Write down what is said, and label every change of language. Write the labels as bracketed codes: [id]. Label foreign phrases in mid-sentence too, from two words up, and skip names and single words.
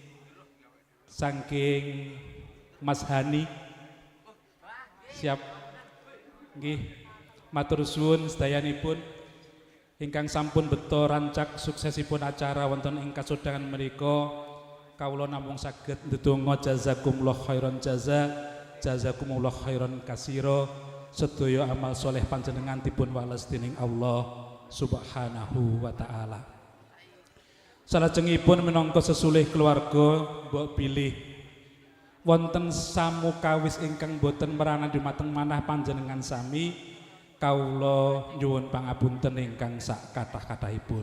[jv] saking Mas Hani siap nggih matur suwun sedayanipun ingkang sampun beto rancak suksesipun acara wonten ing kasundhangan menika kawula namung saged ndedonga [ar] jazakumullah khairan jazakumullah khairan [jv] kasira sedaya amal soleh panjenengan dipun wales dening [ar] Allah Subhanahu wa taala. [jv] Salajengipun minangka sesulih keluarga mbok pilih wonten samukawis ingkang boten merana dumateng manah panjenengan sami kawula nyuwun pangapunten ingkang sak kathah-kathahipun.